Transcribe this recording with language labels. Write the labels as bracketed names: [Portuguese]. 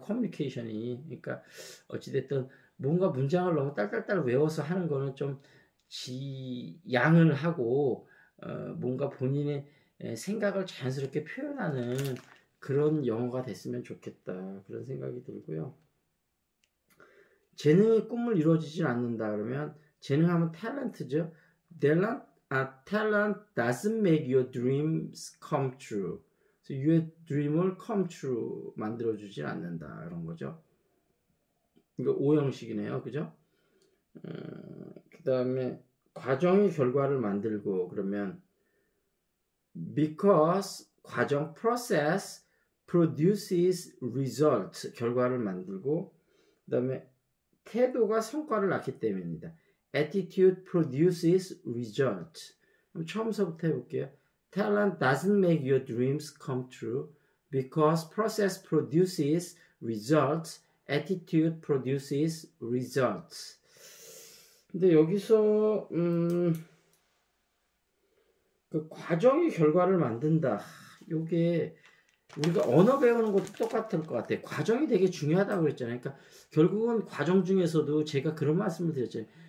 [Korean] 커뮤니케이션이. 그러니까 어찌됐든 뭔가 문장을 너무 딸딸딸 외워서 하는 거는 좀 지양을 하고 뭔가 본인의 생각을 자연스럽게 표현하는 그런 영어가 됐으면 좋겠다. 그런 생각이 들고요. 재능의 꿈을 이루어지진 않는다 그러면 재능하면 탤런트죠. [English] Talent doesn't make your dreams come true. your dream [Korean] 을 [English] come true [Korean] 만들어주진 않는다 이런 거죠. 이거 오형식이네요, 그죠? 그 다음에 과정이 결과를 만들고 그러면 [English] because [Korean] 과정 [English] process produces result [Korean] 결과를 만들고 그 다음에 태도가 성과를 낳기 때문입니다. [English] Attitude produces result. [Korean] 그럼 처음서부터 해볼게요. [English] Talent doesn't make your dreams come true because process produces results. Attitude produces results. [Korean] 근데 여기서 그 과정이 결과를 만든다. 요게 우리가 언어 배우는 것도 똑같을 것 같아요. 과정이 되게 중요하다고 그랬잖아요. 그러니까 결국은 과정 중에서도 제가 그런 말씀을 드렸잖아요.